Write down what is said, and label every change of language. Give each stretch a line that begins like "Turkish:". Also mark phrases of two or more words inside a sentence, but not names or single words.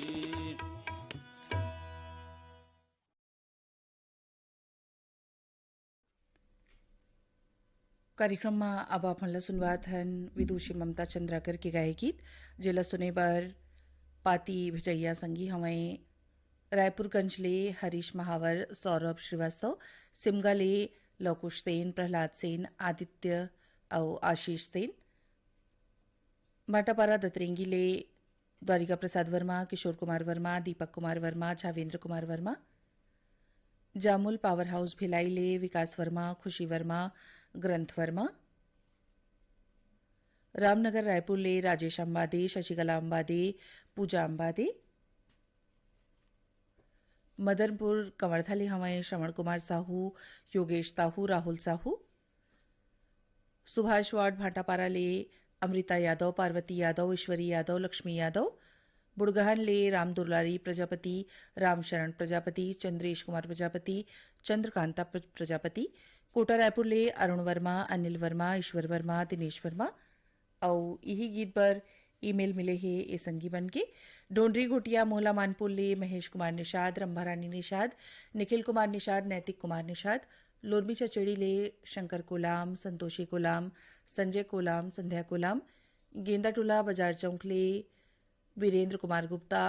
Chhattisgarhi: कार्यक्रमમાં अब आपणला सुनवात हन विदुषी ममता चंद्राकर के गाए गीत जिला सुने बर पाती भजैया संगी हमें रायपुरगंज ले हरीश महावर सौरभ श्रीवास्तव सिमगा ले लवकुश सेन प्रहलाद सेन आदित्य और आशीष सेन भाटापारा दतरेंगी ले द्वारिका प्रसाद वर्मा किशोर कुमार वर्मा दीपक कुमार वर्मा झावेंद्र कुमार वर्मा जामुल पावर हाउस भिलाई ले विकास वर्मा खुशी वर्मा ग्रंथ वर्मा रामनगर रायपुर ले राजेश अंबादे शशिकला अंबादे पूजा अंबादे मदनपुर कंवरथा ले हमारे श्रवण कुमार साहू योगेश साहू राहुल साहू सुभाष वार्ड भाटापारा ले अमृता यादव पार्वती यादव ईश्वरी यादव लक्ष्मी यादव बुड़गहन ले राम दुर्लारी प्रजापति रामशरण प्रजापति चंद्रेश कुमार प्रजापति चंद्रकांता प्रजापति कोटा रायपुर ले अरुण वर्मा अनिल वर्मा ईश्वर वर्मा दिनेश वर्मा और यही गीत पर ईमेल मिले हैं ए संगी बन के डोंडरी घोटिया मोहला मानपुर ले महेश कुमार निषाद रंभारानी निषाद निखिल कुमार निषाद नैतिक कुमार निषाद लोरमी चचेड़ी ले शंकर कोलाम संतोषी कोलाम संजय कोलाम संध्या कोलाम गेंदा टोला बाजार चौक ले वीरेंद्र कुमार गुप्ता